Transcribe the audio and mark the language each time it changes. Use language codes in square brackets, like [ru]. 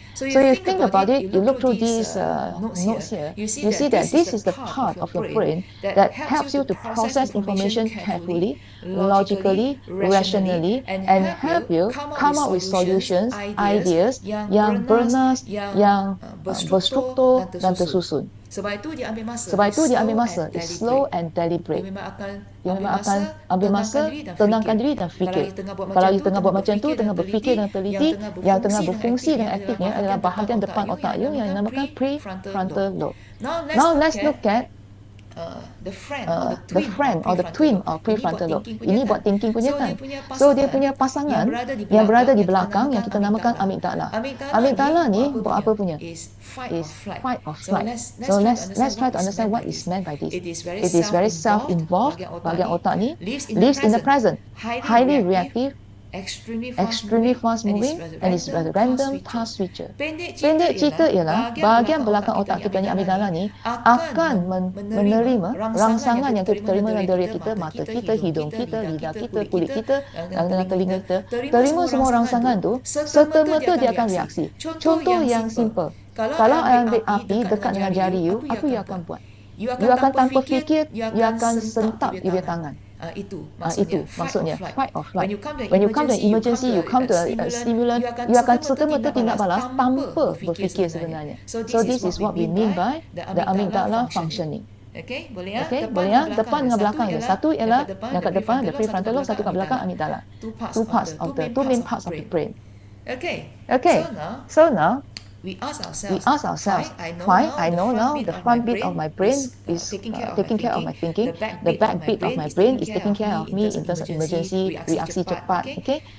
[en] So you think about it, you look through these notes here, you see that this is the part of your brain that helps you to process information carefully, logically, rationally, and help you come up with solutions, ideas [ms] yang bernas, yang berstruktur dan tersusun. Sebab itu dia ambil masa. [en] It's slow and deliberate. [ms] Dia memang akan ambil masa, tenangkan diri dan fikir. Kalau dia tengah buat macam tu, tengah berfikir dan teliti, yang tengah berfungsi dan aktifnya adalah bahagian depan otak you yang dinamakan prefrontal lobe. [en] Now let's look at the friend or the twin of prefrontal lobe. [ms] Ini buat thinking punya kan. So dia punya pasangan yang berada di belakang yang kita namakan amigdala. Amigdala ni buat apa punya? [en] Is fight or flight. So let's try to understand what is meant by this. It is very self-involved, [ms] bahagian otak ni, [en] lives in the present, highly reactive, extremely fast moving, and is a random task switcher. [ms] Pendek cerita ialah bahagian belakang otak kita ni, amigdala ni, akan menerima rangsangan yang kita terima dari kita, mata kita, hidung kita, lidah kita, kulit kita, dan telinga kita. Terima semua rangsangan tu, serta-merta dia akan reaksi. Contoh yang simple. Kalau ambil api dekat dengan jari you, apa you akan buat? You akan tanpa fikir, you akan sentak you punya tangan. Itu maksudnya [en] fight or flight. When you come to an emergency, you come to a stimulant, you [ms] akan serta-merta tindak balas tanpa berfikir sebenarnya. [en] So this is what we mean by the amygdala functioning. [ms] Okay, boleh ya? Depan dengan belakang dia. Satu ialah yang kat depan, the prefrontal lobe, satu kat belakang, amygdala. [en] Two main parts of the brain. Okay. So now we ask ourselves, why I know now the front bit of my brain is taking care of my thinking, the back bit of my brain is taking care of me in terms of emergency, [ms] reaksi cepat, [en] okay?